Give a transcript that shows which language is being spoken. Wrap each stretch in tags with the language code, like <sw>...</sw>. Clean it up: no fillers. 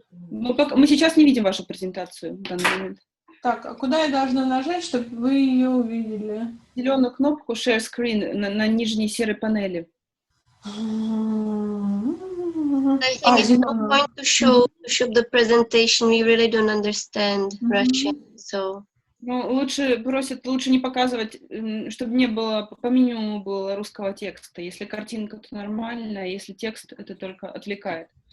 <ru>Мы сейчас не видим вашу презентацию в данный момент. Так, а куда я должна нажать, чтобы вы ее увидели? Зеленую кнопку Share Screen на нижней серой панели.</ru> <en>I think it's no point to show the presentation. We really don't understand Russian, so.</en> <ru>Ну, лучше не показывать, чтобы не было, по минимуму было русского текста. Если картинка, то нормально, а если текст, это только отвлекает.</ru>